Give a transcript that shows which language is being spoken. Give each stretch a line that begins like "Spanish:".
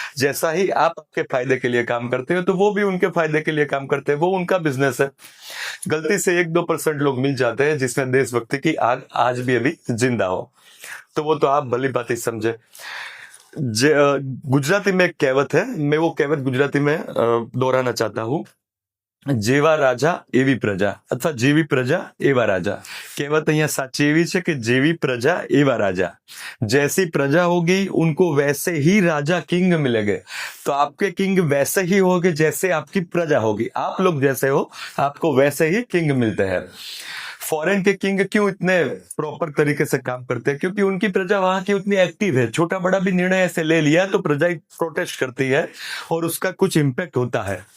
Hindi: जैसा ही आप आपके फायदे के लिए काम करते हो, तो वो भी उनके फायदे के लिए काम करते हैं, वो उनका बिजनेस है। गलती से 1-2% लोग मिल जाते हैं जिसमें देशभक्ति की आग आज भी अभी जिंदा हो, तो वो तो आप भली बात ही समझे। गुजराती में एक कहावत है, मैं वो कहावत गुजराती में दोहराना चाहता हूँ।
Gujarati: જેવા રાજા એવી પ્રજા, અથવા જેવી પ્રજા એવા રાજા। કહેવત અહીંયા સાચી એવી છે કે જેવી પ્રજા એવા રાજા।
Hindi: जैसी प्रजा होगी उनको वैसे ही राजा किंग मिलेंगे। तो आपके किंग वैसे ही होंगे जैसे आपकी प्रजा होगी। आप लोग जैसे हो, आपको वैसे ही किंग मिलते हैं। फॉरेन के किंग क्यों इतने प्रॉपर तरीके से काम करते हैं? क्योंकि उनकी प्रजा वहां की उतनी एक्टिव है। छोटा बड़ा भी निर्णय ऐसे ले लिया तो प्रजा प्रोटेस्ट करती है और उसका कुछ इम्पैक्ट होता है।